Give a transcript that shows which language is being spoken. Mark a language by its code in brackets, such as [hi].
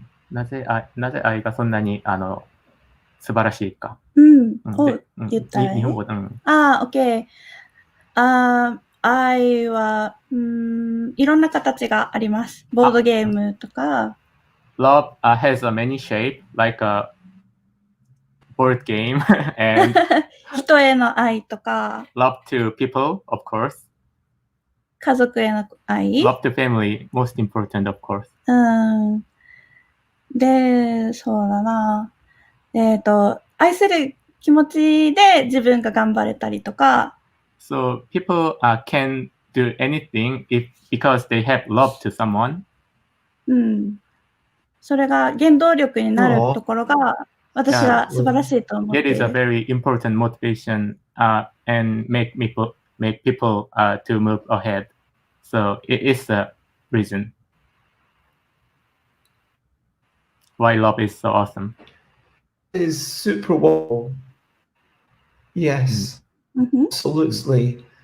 [ja] なぜ愛がそんなに素晴らしいか。言ったらいい？日本語。 [en] OK。 [ja] 愛はいろんな形があります。ボードゲームとか。 [en] Love has a many shape, like a board game and [ja] 人への愛とか。 [en] Love to people, of course. [ja] 家族への愛。 [en] Love to family, most important, of course. [ja] で、そうだな。愛する気持ちで自分が頑張れたりとか。 [en] So people can do anything because they have love to someone. [ja] それが原動力になるところが私は素晴らしいと思っている。 [en] That is a very important motivation and make people to move ahead. So it is the reason why love is so awesome. It is super wonderful. Yes, absolutely.